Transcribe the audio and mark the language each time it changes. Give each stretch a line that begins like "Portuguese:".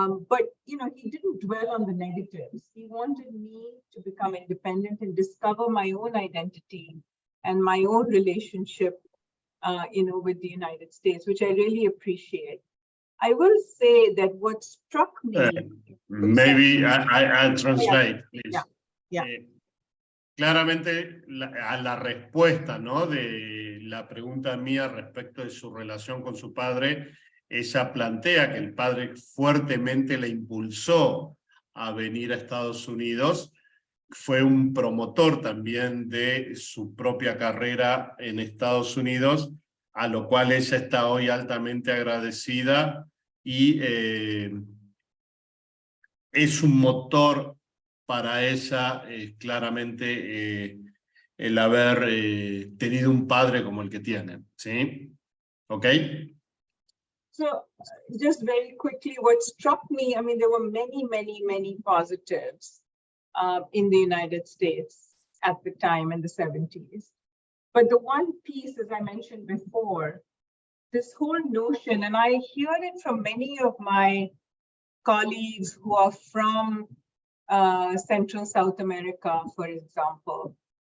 English: But you know, he didn't dwell on the negatives. He wanted me to become independent and discover my own identity and my own relationship, you know, with the United States, which I really appreciate. I will say that what struck me. Maybe I translate, please. Yeah. Yeah.
Spanish: Claramente a la respuesta, ¿no? De la pregunta mía respecto de su relación con su padre, ella plantea que el padre fuertemente la impulsó a venir a Estados Unidos, fue un promotor también de su propia carrera en Estados Unidos, a lo cual ella está hoy altamente agradecida y es un motor para ella claramente el haber tenido un padre como el que tiene, ¿sí? ¿Ok?
English: So just very quickly, what struck me, I mean, there were many positives in the United States at the time in the 70s. But the one piece, as I mentioned before, this whole notion, and I hear it from many of my colleagues who are from Central South America, for example.